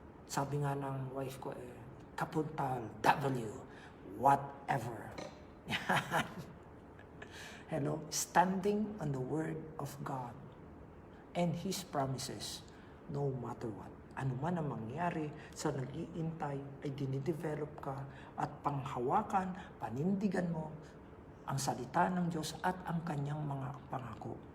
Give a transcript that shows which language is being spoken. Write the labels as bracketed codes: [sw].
[tl] Sabi nga ng wife ko, kapuntal, W, whatever. Hello? [en] Standing on the Word of God and His promises no matter what. [tl] Ano man ang mangyari sa nag-iintay ay dinidevelop ka at panghawakan, panindigan mo ang salita ng Diyos at ang kanyang mga pangako.